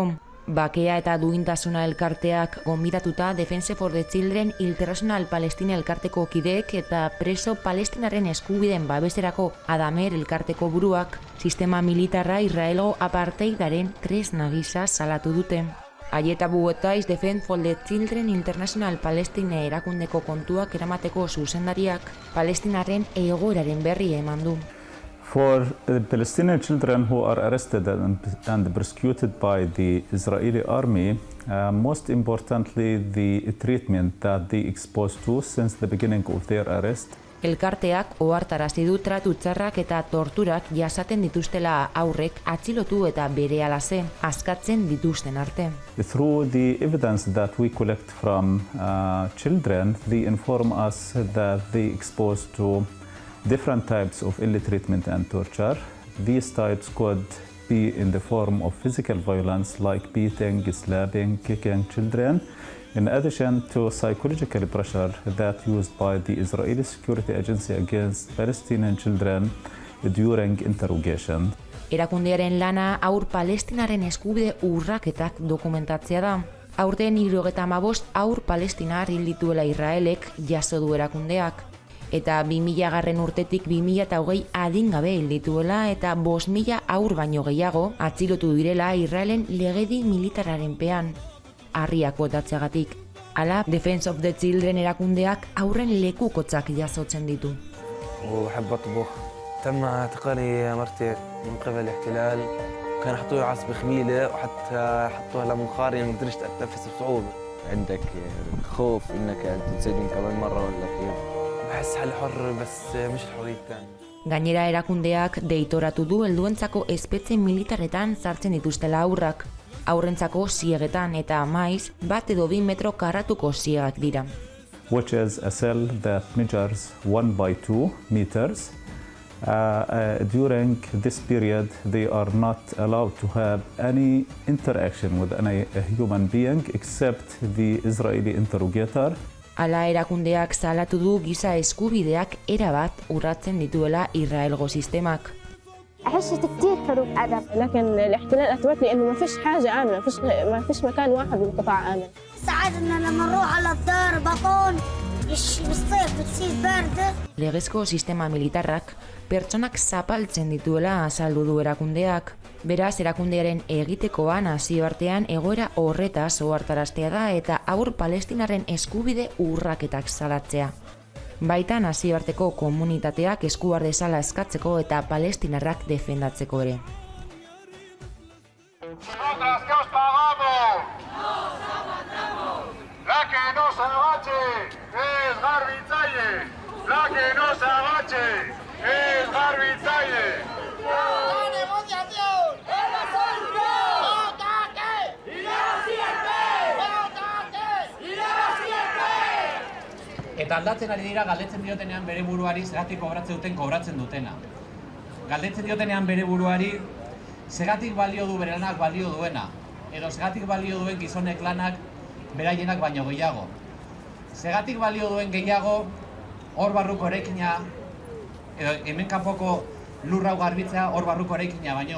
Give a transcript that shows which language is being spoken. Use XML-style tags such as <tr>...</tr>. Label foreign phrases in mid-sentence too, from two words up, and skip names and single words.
<eu>Bakea eta duintasuna elkarteak gonbidatuta Defense for the Children International Palestina elkarteko kideek eta preso palestinaren eskubideen babeserako Adamer elkarteko buruak sistema militarra Israelgo apartheidaren tresna gisa salatu dute. Aieta Buetaiz Defense for the Children International Palestina erakundeko kontuak eramateko zuzendariak Palestinaren egoeraren berri eman du.</eu> <en>For the Palestinian children who are arrested and persecuted by the Israeli army, most importantly the treatment that they exposed to since the beginning of their arrest.</en> <eu>Elkarteak ohartarazi du tratu txarrak eta torturak jasaten dituztela aurrek atxilotu eta berehala askatzen dituzten arte.</eu> <en>Through the evidence that we collect from children, they inform us that they exposed to different types of ill treatment and torture. These types could be in the form of physical violence like beating, slapping, kicking children, in addition to psychological pressure that used by the Israeli Security Agency against Palestinian children during interrogation.</en> <eu>Erakundearen lana haur palestinaren eskubide urraketak dokumentatzea da. Aurten 75 haur palestinar hil dituela Israelek jaso du erakundeak. Eta 2000 urtetik 2020 adingabe hil dituela eta 5.000 haur baino gehiago atxilotu direla Israelen legedi militararen pean. Harriak botatzeagatik. Hala, Defense of the Children erakundeak aurren lekukotzak jasotzen ditu.</eu> <ar>وبحب أطبخ. تم اعتقالي مرتين من قبل الاحتلال. كان حطوا لي عصب خميلة وحتى حطوها لمنخاري ما قدرت أتنفس بصعوبة. عندك خوف إنك تتسجن كمان مرة ولا كيف؟ بحس حالي حر بس مش الحرية الثانية.</ar> <eu>Gainera erakundeak deitoratu du helduentzako espetxe militaretan sartzen dituztela aurrak. Aurrentzako ziegetan eta maiz 1 edo 2 metro karratuko ziegak dira.</eu> <en>Which is a cell that measures 1 by 2 meters. During this period, they are not allowed to have any interaction with any human being except the Israeli interrogator.</en> <eu>Hala erakundeak salatu du giza eskubideak erabat urratzen dituela Israelgo sistemak.</eu> <ar>عشت كثير حروب عدم لكن الاحتلال اثبت لي انه ما فيش حاجه امنه ما فيش مكان واحد بالقطاع امن. ساعدنا لما نروح على الدار بطون بالصيف بتصير بارده.</ar> <eu>Legezko sistema militarrak pertsonak zapaltzen dituela azaldu du erakundeak. Beraz, erakundearen egitekoan nazioartean egoera horretaz ohartaraztea da eta haur palestinaren eskubide urraketak salatzea. Baita nazioarteko komunitateak esku har dezala eskatzeko eta palestinarrak defendatzeko ere.</eu> <es>Nosotras que os pagamos. Nos aguantamos. La que no se agache es garbitzaile. La que no se agache es garbitzaile. La negociación es la solución. ¡Votate! ¡Y la siempre! ¡Votate! ¡Y la siempre!</es> <eu>Eta aldatzen ari dira galdetzen diotenean bere buruari zergatik kobratzen dutena. Galdetzen diotenean bere buruari zergatik balio du bere lanak balio duena, edo zergatik balio duen gizonek lanak beraienak baino gehiago. Zergatik balio duen gehiago hor barruko erekina edo hemen kanpoko lurra garbitzea hor barruko eraikina baino.</eu>